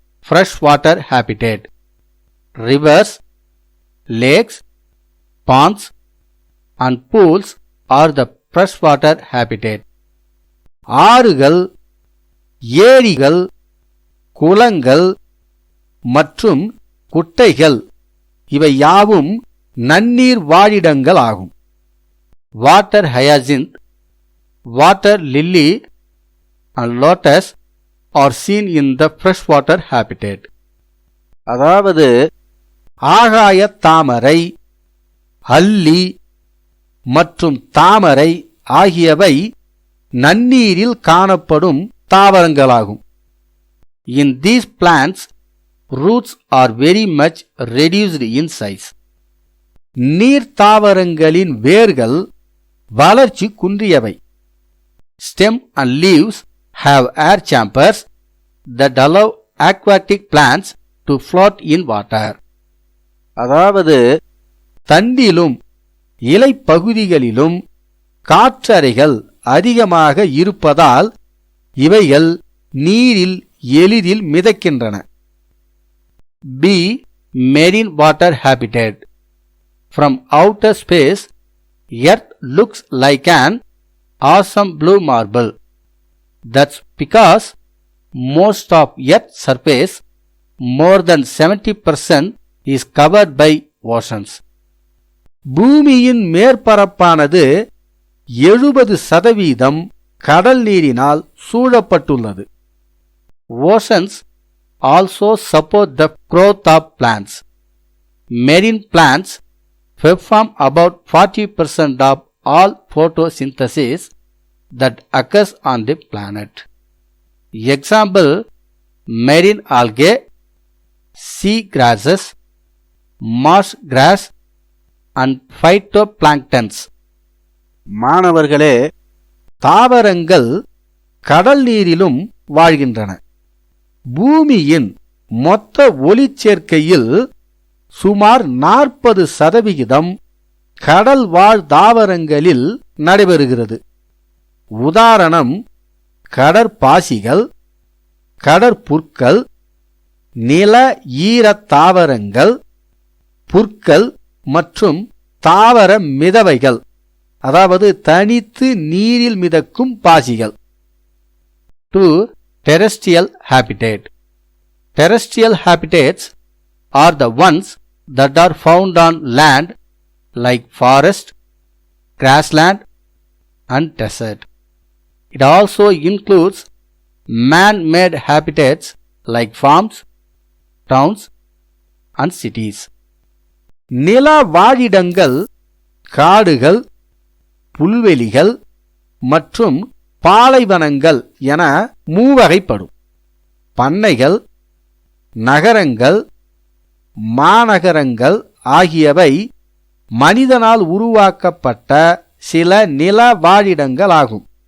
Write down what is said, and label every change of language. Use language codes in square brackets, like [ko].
[en] Freshwater habitat. Rivers, lakes, ponds and pools are the freshwater habitat. [ta] ஆறுகள், ஏரிகள், குளங்கள் மற்றும் குட்டைகள் இவை யாவும் நன்னீர் வாழிடங்கள் ஆகும். [en] Water hyacinth, water lily and lotus are seen in the freshwater habitat. [ta] அதாவது ஆகாய தாமரை, அல்லி மற்றும் தாமரை ஆகியவை நன்னீரில் காணப்படும் தாவரங்களாகும். [en] In these plants, roots are very much reduced in size. [ta] நீர் தாவரங்களின் வேர்கள் வளர்ச்சி குன்றியவை. [en] Stem and leaves have air chambers that allow aquatic plants to float in water. [ta] அதாவது தண்டிலும் இலைப்பகுதிகளிலும் காற்றறைகள் அதிகமாக இருப்பதால் இவைகள் நீரில் எளிதில் மிதக்கின்றன. [en] B. Marine water habitat. From outer space, Earth looks like an awesome blue marble. That's because most of Earth's surface, more than 70%, is covered by oceans. [ta] பூமியின் மேற்பரப்பானது 70% கடல் நீரினால் சூழப்பட்டுள்ளது. [en] Oceans also support the growth of plants. Marine plants perform about 40% of all photosynthesis that occurs on the planet. Example: marine algae, sea grasses, marsh grass and phytoplanktons. [ta] மாணவர்களே, தாவரங்கள் கடல் நீரிலும் வாழ்கின்றன. பூமியின் மொத்த ஒளிச்சேர்க்கையில் சுமார் 40% கடல் வாழ் தாவரங்களில் நடைபெறுகிறது. உதாரணம்: கடற்பாசிகள், கடற்புற்கள், நில ஈரத் தாவரங்கள், புற்கள் மற்றும் தாவர மிதவைகள், அதாவது தனித்து நீரில் மிதக்கும் பாசிகள். [en] 2. Terrestrial habitat. Terrestrial habitats are the ones that are found on land like forest, grassland and desert. It also includes man-made habitats like farms, towns and cities. [ta] நில வாழிடங்கள் காடுகள், புல்வெளிகள் மற்றும் பாலைவனங்கள் என மூவகைப்படும். பண்ணைகள், நகரங்கள், மாநகரங்கள் ஆகியவை மனிதனால் உருவாக்கப்பட்ட சில நில வாழிடங்களாகும்.